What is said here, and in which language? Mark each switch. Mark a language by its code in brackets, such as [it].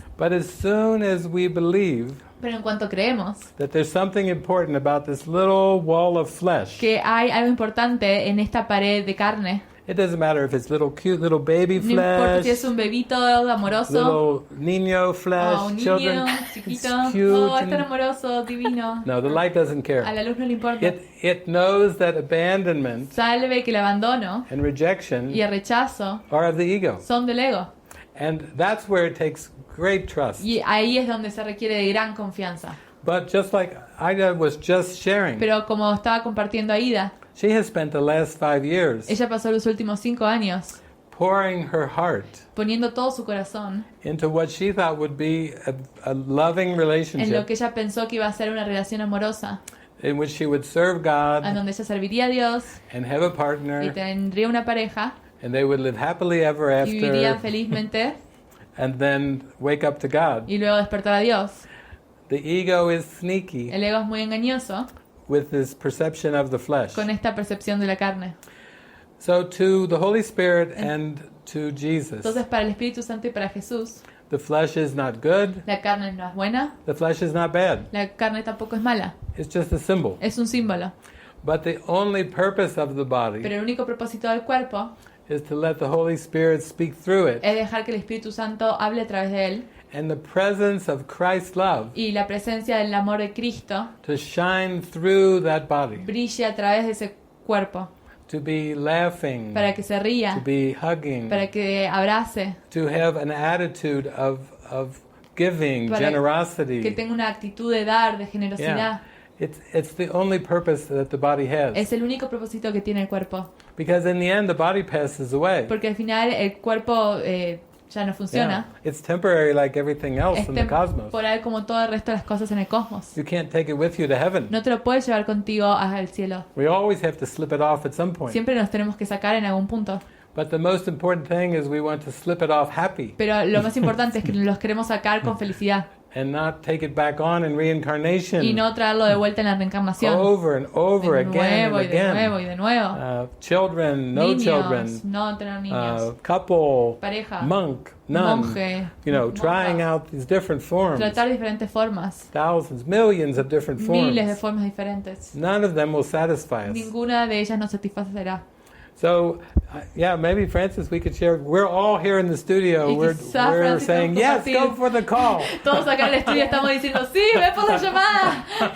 [en] But as soon as we believe [es] Pero en cuanto creemos [en] that there's something important about this little wall of flesh, [es] que hay algo importante en esta pared de carne, [en] it doesn't matter if it's little cute little baby [es] no importa si es [en] flesh, [es] un bebito amoroso, [en] little niño flesh, [es] o un [en] children, [es] niño [en] it's [es] chiquito, [en] cute. [es] oh, es tan [en] and- [es] amoroso, divino. [en] no, the light doesn't [es] A [en] care. [es] la luz no le importa. [en] It knows that abandonment [es] Sabe que el abandono [en] and rejection [es] y el rechazo [en] are of the ego. [es] son del ego. [en] And that's where it takes great trust. [es] Y ahí es donde se requiere de gran confianza. [en] But just like Ida was just sharing, [es] Pero como estaba compartiendo Aida, [en] she has spent the last 5 years [es] ella pasó los últimos 5 años [en] pouring her heart [es] poniendo todo su corazón [en] into what she thought would be a loving [es] en lo [en] relationship [es] que ella pensó que iba a ser una relación amorosa, [en] in which she would serve [es] en [en] God [es] donde ella serviría a Dios [en] and have a [es] y [en] partner, [es] tendría una pareja [en] and they would live happily ever [es] y vivirían [en] after, [es] felizmente [en] and then wake up to God. [es] y luego despertar a Dios. [en] The ego is sneaky [es] El ego es muy engañoso [en] with this perception of the flesh. [es] con esta percepción de la carne. [en] So to the Holy Spirit and to Jesus, [es] Entonces para el Espíritu Santo y para Jesús, [en] the flesh is not good, [es] la carne no es buena, [en] the flesh is not bad. [es] la carne tampoco es mala, [en] It's just a symbol. [es] es un símbolo. [en] But the only purpose of the body [es] Pero el único propósito del cuerpo [en] is to let the Holy Spirit speak through it. [es] es dejar que el Espíritu Santo hable a través de él [en] And the presence of Christ's love [es] y la presencia del amor de Cristo [en] to shine through that body, [es] brille a través de ese cuerpo, [en] to be laughing, [es] para que se [en] to [es] ría, [en] be hugging, [es] para que abrace, [en] to have an attitude of giving, [es] para que [en] generosity. [es] tenga una actitud de dar, de generosidad. [en] It's the only purpose that the body has. [es] Es el único propósito que tiene el cuerpo, [en] Because in the end, the body passes away. [es] porque al final el cuerpo ya no funciona. [en] Yeah. It's temporary like everything else [es] Es [en] in the cosmos. [es] temporal como todo el resto de las cosas en el cosmos. [en] You can't take it with you to heaven. [es] No te lo puedes llevar contigo al cielo. [en] We always have to slip it off at some point. [es] Siempre nos tenemos que sacar en algún punto. [en] But the most important thing is we want to slip it off happy [es] Pero lo más importante es que los queremos sacar con felicidad [en] and not take it back on in reincarnation [es] y no traerlo de vuelta en la reencarnación. [en] over and over [es] De [en] again and [es] nuevo y de nuevo [en] again. [es] y de nuevo. [en] Children, no [es] Niños, [en] children, [es] no tener niños. [en] couple, [es] Pareja, [en] monk, nun, [es] monje, [en] trying [es] monja. [en] out these different forms, [es] Tratar diferentes formas. [en] thousands, millions of different [es] Miles de [en] forms. [es] formas diferentes. [en] None of them will satisfy us. [es] Ninguna de ellas nos satisfacerá. [en] So, maybe Francis, we could share. We're all here in the studio. [es] Y [en] We're [es] quizá, Francis, [en] saying, [es] podemos [en] yes, go [es] compartir. [en] for the call. [es] Todos acá en el estudio estamos diciendo, sí, ve por la llamada.